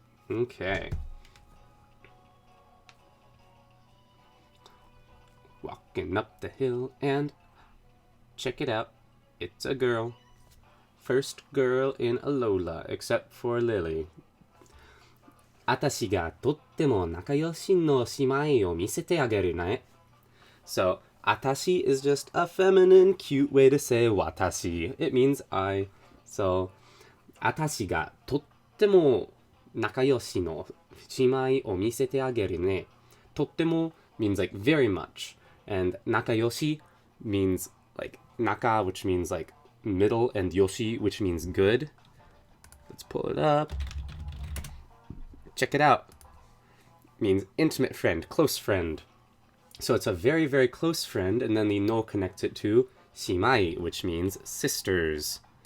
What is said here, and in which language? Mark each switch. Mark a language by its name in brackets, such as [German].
[English] Okay. Walking up the hill and check it out. It's a girl. First girl in Alola, except for Lily. [Japanese] 私がとっても仲良しの姉妹を見せてあげるね. [English] So, 私 is just a feminine, cute way to say 私. It means I. [Japanese] So, 私がとっても仲良しの姉妹を見せてあげるね. [English] とっても means like very much. And 仲良し means like naka, which means like middle, and yoshi, which means good. Let's pull it up. Check it out. Means intimate friend, close friend. So it's a very, very close friend, and then the no connects it to shimai, which means sisters.